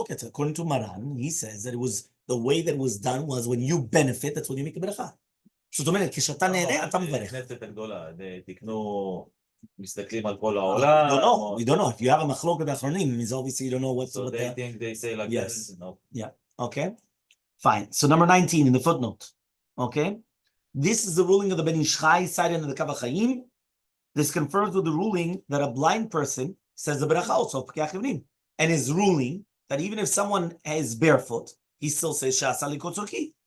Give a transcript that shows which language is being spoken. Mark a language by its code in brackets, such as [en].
[en] According to Maran, he says that it was the way that it was done was when you benefit, that's when you make a bracha. [he] זאת אומרת, כשאתה נהנה, אתה מברך. הכנסת הגדולה, תקנו, מסתכלים על כל העולם. [en] We don't know. If you have a [he] מחלוקת באחרונים, [en] means obviously you don't know what's... So they think they say like yes. This. No. Yeah. Okay. Fine. So number 19 in the footnote. Okay. This is the ruling of the Ben Ish Chai cited in the Kav HaChaim. This confirms with the ruling that a blind person says the bracha also, and his ruling that even if someone is barefoot, he still says Sha'asa likot tzorki.